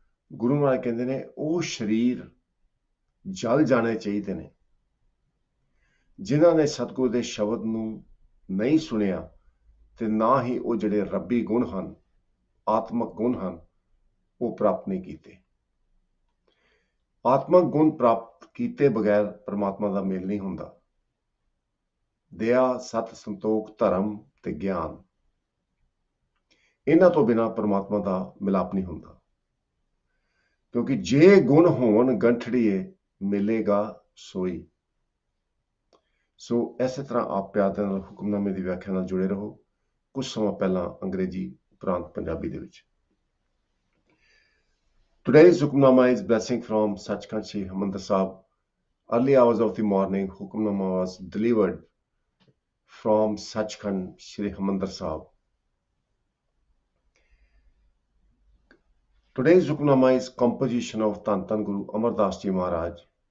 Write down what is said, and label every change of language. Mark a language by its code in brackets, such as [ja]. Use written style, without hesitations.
[pa] ਗੁਰੂ ਮਹਾਰਾਜ ਕਹਿੰਦੇ ਨੇ ਉਹ ਸਰੀਰ ਜਲ ਜਾਣੇ ਚਾਹੀਦੇ ਨੇ ਜਿਨ੍ਹਾਂ ਨੇ ਸਤਿਗੁਰ ਦੇ ਸ਼ਬਦ ਨੂੰ ਨਹੀਂ ਸੁਣਿਆ, ਤੇ ਨਾ ਹੀ ਉਹ ਜਿਹੜੇ ਰੱਬੀ ਗੁਣ ਹਨ, ਆਤਮਕ ਗੁਣ ਹਨ, ਉਹ ਪ੍ਰਾਪਤ ਨਹੀਂ ਕੀਤੇ। ਆਤਮਕ ਗੁਣ ਪ੍ਰਾਪਤ ਕੀਤੇ ਬਗੈਰ ਪਰਮਾਤਮਾ ਦਾ ਮੇਲ ਨਹੀਂ ਹੁੰਦਾ। ਦਇਆ, ਸਤ, ਸੰਤੋਖ, ਧਰਮ ਤੇ ਗਿਆਨ, ਇਹਨਾਂ ਤੋਂ ਬਿਨਾਂ ਪਰਮਾਤਮਾ ਦਾ ਮਿਲਾਪ ਨਹੀਂ ਹੁੰਦਾ। क्योंकि जे गुण होवन गंठड़िए मिलेगा सोई। सो ਇਸੇ ਤਰ੍ਹਾਂ ਆਪ ਪਿਆਰ ਦੇ ਨਾਲ ਹੁਕਮਨਾਮੇ ਦੀ ਵਿਆਖਿਆ ਨਾਲ ਜੁੜੇ ਰਹੋ। ਕੁਝ ਸਮਾਂ ਪਹਿਲਾਂ ਅੰਗਰੇਜ਼ੀ ਉਪਰੰਤ ਪੰਜਾਬੀ ਦੇ ਵਿੱਚ। [en] Today's Hukamnama is blessing from Sachkhand Sri Harmandir Sahib. Early hours of the morning, Hukamnama was delivered from Sachkhand Sri Harmandir Sahib. Today's Hukamnama is composition of Tan Tan Guru Amardas Ji Maharaj.